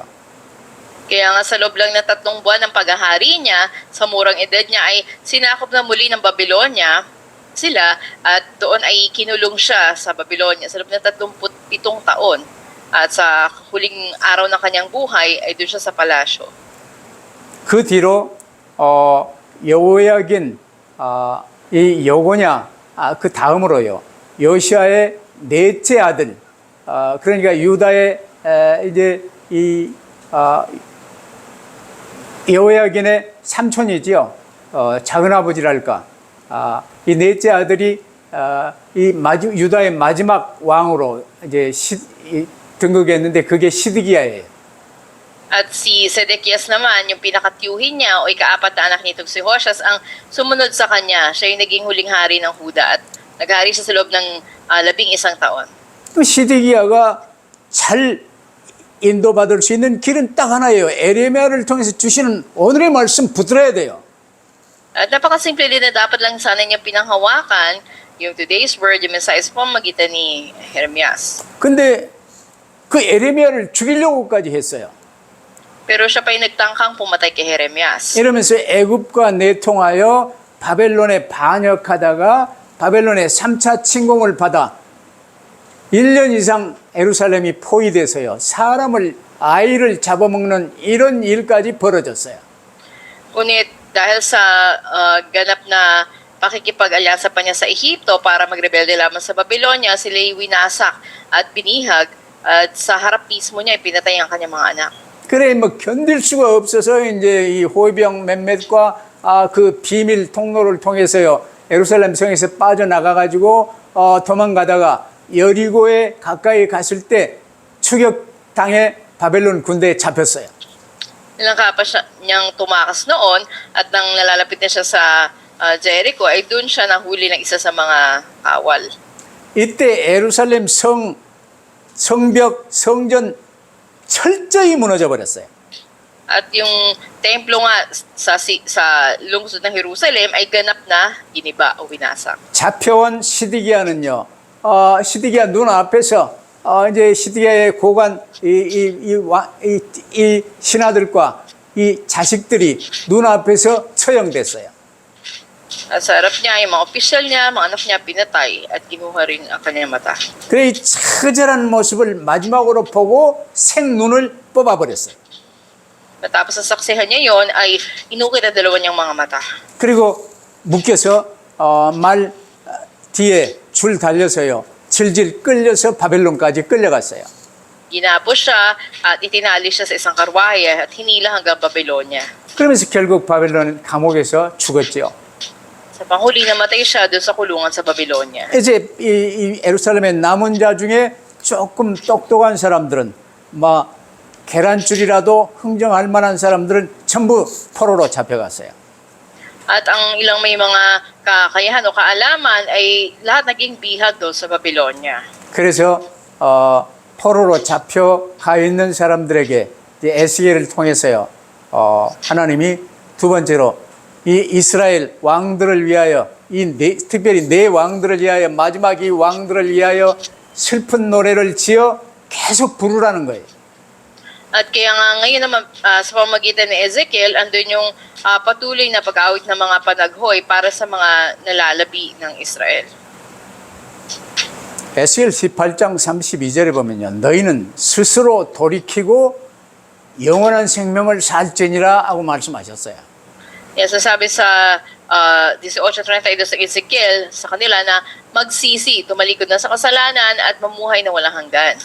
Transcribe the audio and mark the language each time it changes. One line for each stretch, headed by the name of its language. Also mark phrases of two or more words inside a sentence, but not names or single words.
Filipino: Kaya nga sa loob lang ng 3 buwan ng paghahari niya, sa murang edad niya ay sinakop na muli ng Babylonia sila at doon ay kinulong siya sa Babylonia sa loob ng 37 taon. At sa huling araw ng kanyang buhay ay doon siya sa palasyo.
Korean: 그 뒤로 여호야긴 이 여고냐 그 다음으로요 요시아의 넷째 아들 그러니까 유다의 이제 이 여호야긴의 삼촌이지요. 작은 아버지랄까. 이 넷째 아들이 유다의 마지막 왕으로 이제 등극했는데 그게 시드기야예요.
Filipino: At si Sedekias naman, yung pinakatiyuhin niya o ikaapat na anak nitong si Hoshas ang sumunod sa kanya. Siya yung naging huling hari ng Huda at naghari siya sa loob ng 11 taon.
Korean: 그 시드기야가 잘 인도받을 수 있는 길은 딱 하나예요. 에레미야를 통해서 주시는 오늘의 말씀 붙들어야 돼요.
Filipino: At napakasimple din na dapat lang sana niya pinanghawakan yung
English: today's word,
Filipino: yung mensahe sa pamamagitan ni Jeremias.
Korean: 근데 그 에레미야를 죽이려고까지 했어요.
Filipino: Pero siya pa yung nagtangkang pumatay kay Jeremias.
Korean: 이러면서 애굽과 내통하여 바벨론에 반역하다가 바벨론의 3차 침공을 받아 1년 이상 예루살렘이 포위돼서요. 아이를 잡아먹는 이런 일까지 벌어졌어요.
Filipino: Ngunit dahil sa ganap na pakikipag-alyansa pa niya sa Ehipto para magrebelde lamang sa Babylonia, sila'y winasak at binihag at sa harap mismo niya ipinatay ang kanyang mga anak.
Korean: 그래 뭐 견딜 수가 없어서 이제 이 호위병 몇몇과 그 비밀 통로를 통해서요. 예루살렘 성에서 빠져나가 가지고 도망가다가 여리고에 가까이 갔을 때 추격당해 바벨론 군대에 잡혔어요.
Filipino: Ilang kapas niyang tumakas noon at nang nalalapit na siya sa Jericho ay doon siya nahuli ng isa sa mga kawal.
Korean: 이때 예루살렘 성벽 성전 철저히 무너져 버렸어요.
Filipino: At yung templo nga sa lungsod ng Jerusalem ay ganap na giniba o winasak.
Korean: 잡혀온 시드기야는요. 시드기야 눈 앞에서 이제 시드기야의 고관 이 신하들과 이 자식들이 눈 앞에서 처형됐어요.
Filipino: At sa harap niya, yung mga opisyal niya, mga anak niya pinatay at kinuha rin ang kanyang mata.
Korean: 그래 이 처절한 모습을 마지막으로 보고 생눈을 뽑아버렸어요.
Filipino: Matapos sa saksihan niya yon ay inukit ang dalawa niyang mga mata.
Korean: 그리고 묶여서 말 뒤에 줄 달려서요. 질질 끌려서 바벨론까지 끌려갔어요.
Filipino: Ginapos siya at itinali siya sa isang karwahe at hinila hanggang Babylonia.
Korean: 그러면서 결국 바벨론 감옥에서 죽었죠.
Filipino: Sa panghuli, namatay siya doon sa kulungan sa Babylonia.
Korean: 이제 이 예루살렘의 남은 자 중에 조금 똑똑한 사람들은 막 계란줄이라도 흥정할 만한 사람들은 전부 포로로 잡혀갔어요.
Filipino: At ang ilang may mga kakayahan o kaalaman ay lahat naging bihag doon sa Babylonia.
Korean: 그래서 포로로 잡혀가 있는 사람들에게 이제 에스겔을 통해서요. 하나님이 두 번째로 이 이스라엘 왕들을 위하여 특별히 네 왕들을 위하여 마지막 이 왕들을 위하여 슬픈 노래를 지어 계속 부르라는 거예요.
Filipino: At kaya nga ngayon naman sa pamamagitan ni Ezekiel, andun yung patuloy na pag-awit ng mga panaghoy para sa mga nalalabi ng Israel.
Korean: 에스겔 18장 32절에 보면요. 너희는 스스로 돌이키고 영원한 생명을 살지니라 하고 말씀하셨어요.
Filipino: Yes, sasabi sa 18:32 sa Ezekiel sa kanila na magsisi, tumalikod na sa kasalanan at mamuhay na walang hanggan.